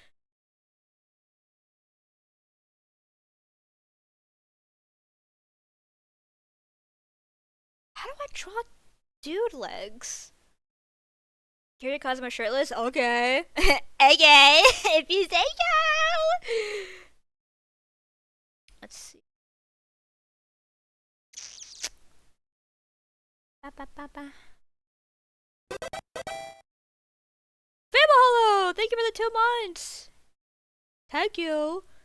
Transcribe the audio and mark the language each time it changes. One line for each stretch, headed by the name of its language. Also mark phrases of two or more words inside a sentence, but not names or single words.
English: How do I draw dude legs? Here cause my shirtless? Okay. Okay. If you say so. Let's see. Ba, ba, ba, ba. Fibolo! Thank you for the 2 months! Thank you!